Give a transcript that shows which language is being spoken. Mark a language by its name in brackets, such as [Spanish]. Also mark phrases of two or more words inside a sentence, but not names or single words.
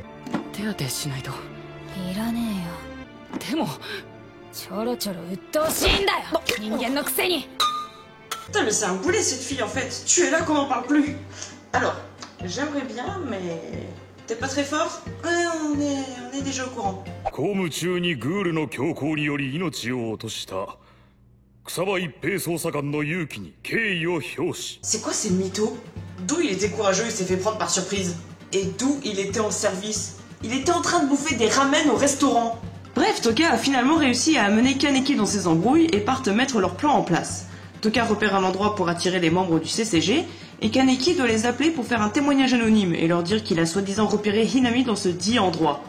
[French] Putain mais c'est un boulet cette fille en fait, tu es là qu'on n'en parle plus. Alors, j'aimerais bien mais... T'es pas très fort? On est déjà au courant. [Japanese] 公務中にグールの強行により命を落とした草場一平捜査官の勇気に敬意を表し [French] C'est quoi ces mythos? D'où il était courageux, il s'est fait prendre par surprise. Et d'où il était en service? Il était en train de bouffer des ramen au restaurant. Bref, Toka a finalement réussi à amener Kaneki dans ses embrouilles et partent mettre leur plan en place. Toka repère un endroit pour attirer les membres du CCG, et Kaneki doit les appeler pour faire un témoignage anonyme et leur dire qu'il a soi-disant repéré Hinami dans ce dit endroit.